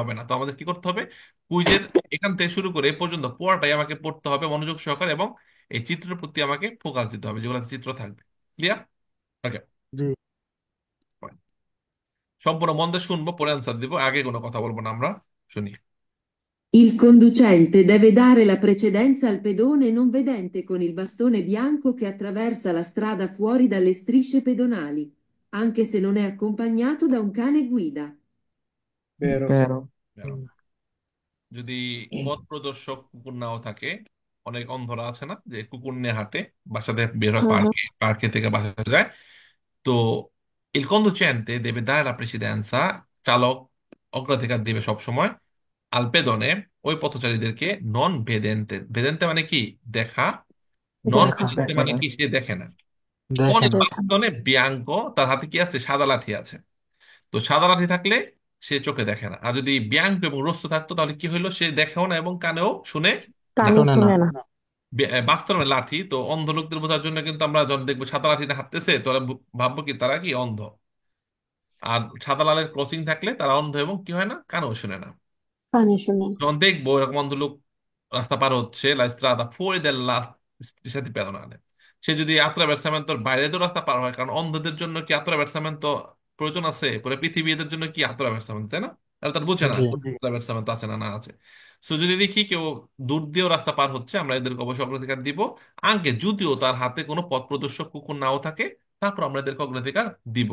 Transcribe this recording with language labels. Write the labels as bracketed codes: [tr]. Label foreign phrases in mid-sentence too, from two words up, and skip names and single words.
[bn] হবে না। তো আমাদের কি করতে হবে? কুইজের এখান থেকে শুরু করে এ পর্যন্ত পুরোটাই আমাকে পড়তে হবে মনোযোগ সহকারে, এবং এই চিত্রের প্রতি আমাকে ফোকাস দিতে হবে, যেগুলো চিত্র থাকবে। [en] Clear? Okay. [bn] জি। সম্পূর্ণ মন দিয়ে শুনবো, পরে অ্যান্সার দিব, আগে কোনো কথা বলবো না আমরা। শুনি। [it] Il conducente deve dare la precedenza al pedone non vedente con il bastone bianco che attraversa la strada fuori dalle strisce pedonali, anche se non è accompagnato da un cane guida. Vero. Vero. [bn] যদি পথ প্রদর্শক কুকুর নাও থাকে, অনেক অন্ধরা আছে না যে কুকুর নিয়ে হাঁটে, বাসা থেকে বের হয়, পার্কে পার্কে থেকে বাসা যায়, তো [it] il conducente deve dare la precedenza, [bn] চালক অগ্রাধিকার দিবে সব সময়, [it] al pedone, [bn] ওই পথচারীদেরকে, [it] non vedente, [bn] ভেদেন্তে মানে কি? দেখা। নন দেখা ভেদেন্তে দেখে মানে না। কি? সে দেখে না। কোন দেখে না। [it] bastone bianco, [bn] তার হাতে কি আছে? সাদা লাঠি আছে। তো সাদা লাঠি থাকলে সে চোখে দেখে না। আর যদি বিয়াঙ্কো এবং রস্য থাকতো তাহলে কি হইলো? সে দেখেও না এবং কানেও শুনে না। কানে শোনে না। শুনে না। বাস্তবে লাঠি তো অন্ধ লোকদের বোঝার জন্য, কিন্তু আমরা যখন দেখবো সাদা লাঠি না হাঁটতেছে, তোরা ভাববো কি তারা কি অন্ধ। আর সাদা লালের ক্রসিং থাকলে তারা অন্ধ এবং কি হয় না, কানেও শুনে না। কানে শুনে না। যখন দেখবো এরকম অন্ধ লোক রাস্তা পার হচ্ছে, [it] la strada fuori della striscia pedonale, [bn] সে যদি attraversamento বাইরে তো রাস্তা পার হয়, কারণ অন্ধদের জন্য কি attraversamento প্রয়োজন আছে? পুরো পৃথিবী এদের জন্য কি attraversamento, তাই না? আর তার বুঝে না জি জি। attraversamento আছে না না আছে। সো যদি দেখি কেউ দূর দিয়েও রাস্তা পার হচ্ছে, আমরা এদেরকে অবশ্যই অগ্রাধিকার দিব। আগে যদিও তার হাতে কোনো পথ প্রদর্শক কুকুর নাও থাকে, তারপর আমরা এদেরকে অগ্রাধিকার দিব।